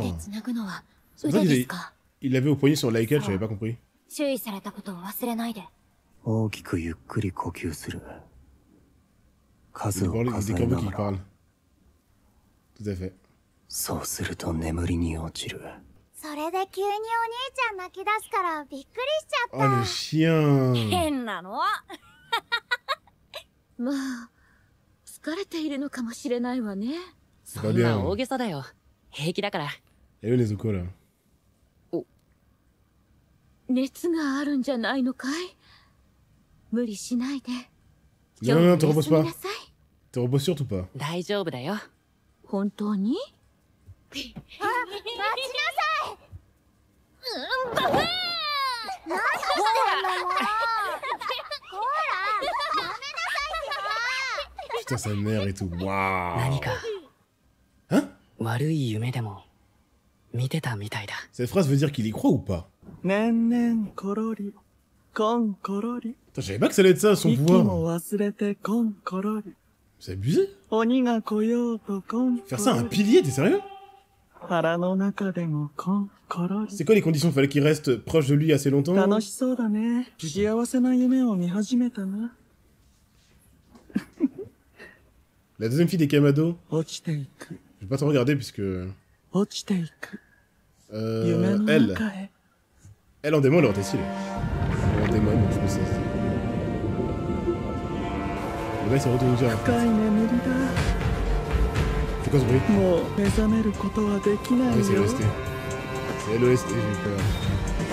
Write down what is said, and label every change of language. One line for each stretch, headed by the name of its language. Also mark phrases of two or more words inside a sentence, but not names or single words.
French: C'est pour ça qu'il l'avait au poignet sur Laikel, j'avais pas compris. Des corbeaux qui parlent. Tout à fait.
Japanese: それで急にお兄ちゃん泣き出すからびっくりしちゃっ
French: Oh, le chien.
Japanese: 変なの。まあ疲れているのかもしれないわね。
French: C'est
Japanese: そ
French: pas
Japanese: んな
French: bien.
Japanese: 大げさだよ。平気だから。
French: Et eux, les Zuko, là.
Japanese: 熱があるんじゃないのかい？無理しないで。
French: Non, non, non, te
Japanese: 今
French: reposes
Japanese: 日は
French: pas.
Japanese: 休みなさい。
French: Te reposes surtout pas.
Japanese: 大丈夫だよ。本当に？た。待ちなさい。何してんのもう。ほら、やめなさいってば。
French: Putain, sa mère et tout. Waouh.
Japanese: 何か
French: Hein?
Japanese: 悪い夢でも見てたみたいだ。
French: Cette phrase veut dire qu'il y croit ou pas?
Japanese: ねんねんころり、こんころり。
French: Putain, je savais pas que ça allait être ça, son
Japanese: 息も
French: pouvoir.
Japanese: 忘れてこんころり。
French: C'est abusé.
Japanese: 鬼が来ようとこんこ
French: Faire ça à un
Japanese: ろり。
French: pilier, t'es sérieux?
Japanese: 腹の中でもこんころり。
French: C'est quoi les conditions? Fallait qu'il reste proche de lui assez longtemps?
Japanese: 楽しそうだね。幸せな夢を見始めたな。
French: La deuxième fille des Kamado,
Japanese: 落ちていく、
French: je vais pas trop regarder puisque...
Japanese: 落ちていく。夢の
French: Elle.
Japanese: 中へ。
French: Elle en démon, elle aurait été stylée. En démon, donc je me sais. Le mec s'est retourné dire.
Japanese: 深い眠りだ。
French: C'est quoi ce bruit?
Japanese: もう目覚めることはできな
French: Ah
Japanese: い
French: oui, c'est
Japanese: よ。
French: l'OST. C'est l'OST, j'ai eu peur.